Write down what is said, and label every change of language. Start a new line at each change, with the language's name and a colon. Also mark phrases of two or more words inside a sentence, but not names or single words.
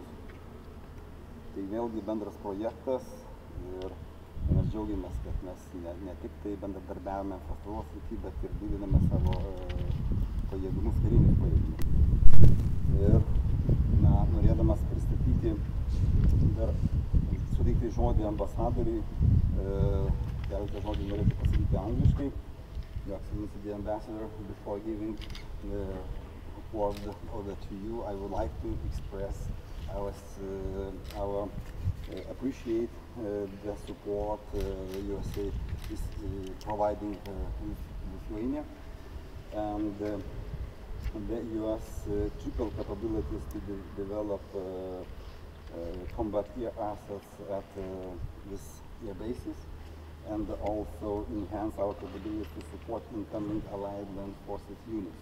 Lithuanian: Tai vėlgi bendras projektas ir mes džiaugiamės, kad mes ne tik tai bendradarbiavome infrastruktūros srityje, bet ir didiname savo pajėgumus, karinius pajėgumus. Ir norėdamas pristatyti, dar suteikti žodį ambasadoriui, keletą žodžių norėčiau pasakyti angliškai.
English: Your Excellency the Ambassador, before giving the order to you, I would like to express our appreciate the support the USA is providing Lithuania, and the US triple capabilities to develop combat air assets at this air bases, and also enhance our capabilities to support incoming Allied Land Forces units.